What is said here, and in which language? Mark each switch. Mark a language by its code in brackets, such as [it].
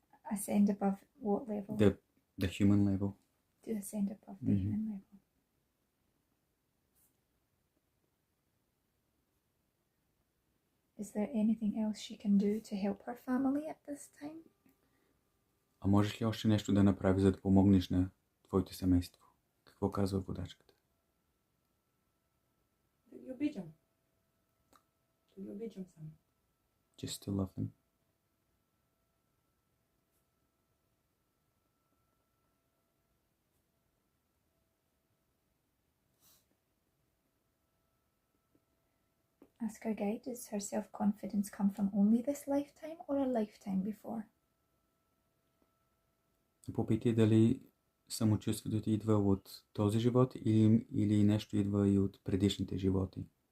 [en] Ascend above what level? The human level. To ascend above the human level. Is there anything else she can do to help her family at this time? [bg] А можеш ли още нещо да направиш, за да помогнеш на твоето семейство? Какво казва водачката? Да ги обичам. Да ги обичам само. [en] Just to love them. Ask her guide, does her self-confidence come from only this lifetime or a lifetime before? [bg] Попитай дали самочувствието ти идва от този живот или нещо идва и от предишните животи.